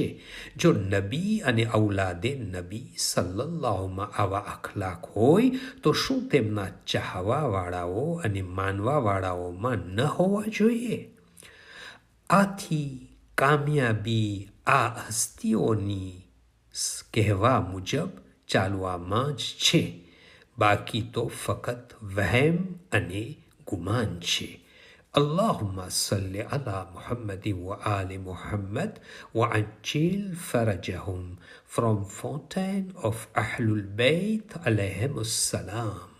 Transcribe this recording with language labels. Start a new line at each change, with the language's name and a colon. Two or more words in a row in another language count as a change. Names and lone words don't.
Gujarati: જો નબી અને ઔલાદે નબી સલ્લલ્લાહુમાં આવા અખલાક હોય તો શું તેમના ચાહવાવાળાઓ અને માનવાવાળાઓમાં ન હોવા જોઈએ? આથી કામયાબી આ હસ્તીઓની કહેવા મુજબ ચાલવામાં જ છે, બાકી તો ફક્ત વહેમ અને ગુમાન છે.
Arabic: اللهم صل على محمد وآل محمد وعجل فرجهم from Fountain of Ahlul Bayt عليهم السلام.